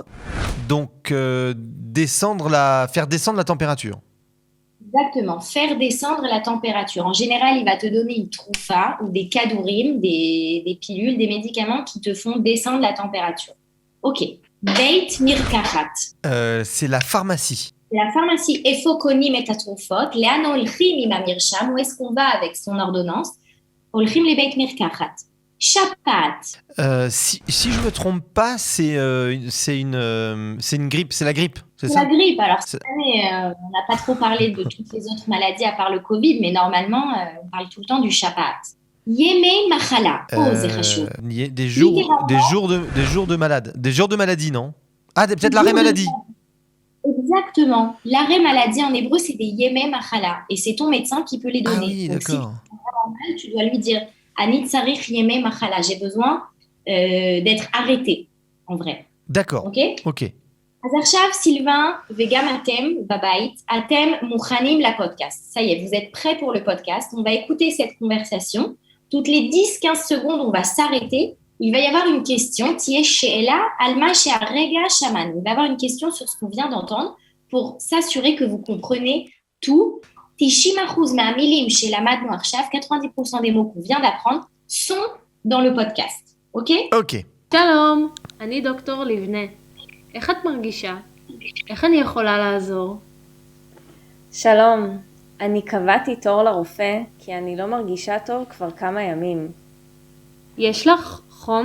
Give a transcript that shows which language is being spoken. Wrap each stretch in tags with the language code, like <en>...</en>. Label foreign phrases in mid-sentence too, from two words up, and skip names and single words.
<fr>Donc, faire descendre la température. Exactement, faire descendre la température. En général, il va te donner une troufa ou des kadourim, des pilules, des médicaments qui te font descendre la température.</fr> <he>Ok. בית מרקחת.</he> <fr>C'est la pharmacie. La pharmacie,</fr> <he>איפה קונים את התרופות? לאן הולכים עם המרשם?</he> <fr>Où est-ce qu'on va avec son ordonnance?</fr> <he>הולכים לבית מרקחת. שפעת.</he> <fr>Si je me trompe pas, c'est une grippe. C'est la grippe, c'est C'est ça? la grippe. Alors, cette année, on n'a pas trop parlé de toutes les autres maladies à part le Covid, mais normalement, on parle tout le temps du שפעת.</fr> <he>ימי מחלה. זה חשוב.</he> <fr>Des jours de malade. Des jours de maladie, non? Ah, peut-être l'arrêt maladie. Exactement. L'arrêt maladie en hébreu, c'est des</fr> <he>ימי מחלה.</he> <fr>Et c'est ton médecin qui peut les donner. Ah oui, Donc, d'accord. si tu as mal, tu dois lui dire</fr> <he>אני צריך ימי מחלה.</he> <fr>J'ai besoin d'être arrêté, en vrai. D'accord. Ok? Ok.</fr> <he>אז עכשיו, סילבן וגם אתם בבית, אתם מוכנים לפודקאסט.</he> <fr>Ça y est, vous êtes prêts pour le podcast. On va écouter cette conversation. Toutes les 10-15 secondes, on va s'arrêter. Il va y avoir une question.</fr> <he>תהיה שאלה על מה שהרגע שמענו.</he> <fr>Il va y avoir une question sur ce qu'on vient d'entendre pour s'assurer que vous comprenez tout.</fr> <he>90% מהמילים שלמדנו עכשיו,</he> <fr>90% des mots qu'on vient d'apprendre, sont dans le podcast. Ok? Ok.</fr> <he>שלום, אני דוקטור לבנה. איך את מרגישה? איך אני יכולה לעזור? שלום, אני קבעתי תור לרופא כי אני לא מרגישה טוב כבר כמה ימים. יש לך חום?</he>